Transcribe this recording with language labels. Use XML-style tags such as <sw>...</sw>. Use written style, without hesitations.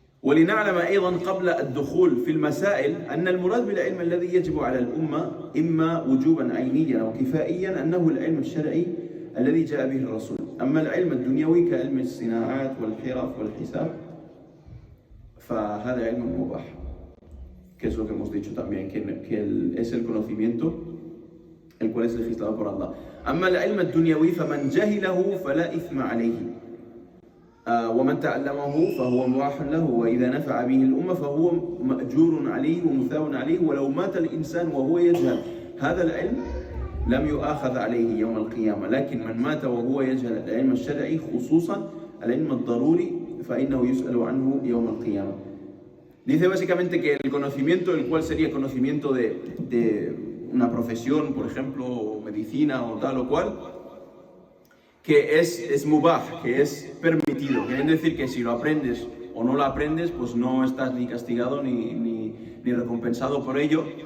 <ar>ولنعلم أيضا قبل الدخول في المسائل أن المراد بالعلم الذي يجب على الأمة إما وجوبا عينيا أو كفائيا أنه العلم الشرعي الذي جاء به الرسول. أما العلم الدنيوي كعلم الصناعات والحرف والحساب فهذا علم مباح,</ar> <es>que es lo que hemos dicho también, que es el conocimiento el cual es legislado por Allah.</es> <ar>أما العلم الدنيوي فمن جهله فلا إثم عليه ومن تعلمه فهو مباح له وإذا نفع به الأمة فهو مأجور عليه ومثاب عليه ولو مات الإنسان وهو يجهل هذا العلم لم يؤاخذ عليه يوم القيامة. لكن من مات وهو يجهل العلم الشرعي خصوصا العلم الضروري فإنه يسأل عنه يوم القيامة.</ar> <es>Dice básicamente que el conocimiento, el cual sería conocimiento de una profesión, por ejemplo, medicina o tal o cual, que es mubah, que es permitido. Quiere decir que si lo aprendes o no lo aprendes, pues no estás ni castigado ni recompensado por ello.</es>